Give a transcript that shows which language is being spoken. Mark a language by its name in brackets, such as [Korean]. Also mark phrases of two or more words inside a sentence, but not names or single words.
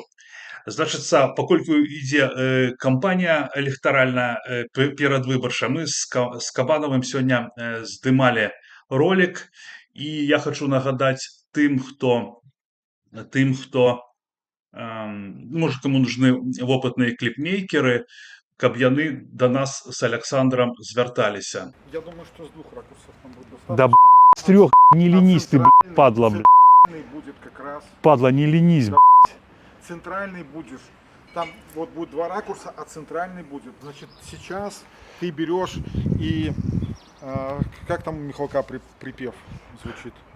[Belarusian] Значыцца, паколькі ідзе кампанія электаральная перадвыбарчая, мы з Кабанавым сёння здымалі ролик, і я хочу нагадаць тым, хто можа, каму нужны вопытныя кліпмейкеры, каб яны да нас з Александром звярталіся. [Russian] Я думаю, что с 2 ракурсов там будет Да, достаточно. с 3, не ленись ты, падла, Центральный будет как раз. падла, не ленись, Центральный будешь. Там вот будет 2 ракурса, а центральный будет. Значит, сейчас ты берешь и как там у Михалка припев звучит?